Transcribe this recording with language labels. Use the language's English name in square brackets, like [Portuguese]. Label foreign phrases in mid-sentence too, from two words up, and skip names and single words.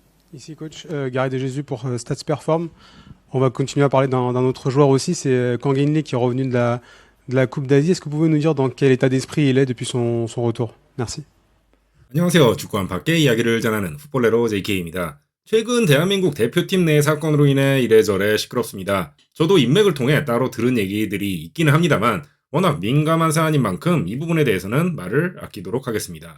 [French] Ici coach, Gary De Jesus pour Stats Perform. On va continuer à parler d'un autre joueur aussi, c'est Kang In Lee qui est revenu de la Coupe d'Asie. Est-ce que vous pouvez nous dire dans quel état d'esprit il est depuis son retour? Merci. [Korean] 안녕하세요. 축구한 밖의 이야기를 전하는 풋볼레로 JK입니다. 최근 대한민국 대표팀 내 사건으로 인해 이래저래 시끄럽습니다. 저도 인맥을 통해 따로 들은 얘기들이 있기는 합니다만 워낙 민감한 사안인 만큼 이 부분에 대해서는 말을 아끼도록 하겠습니다.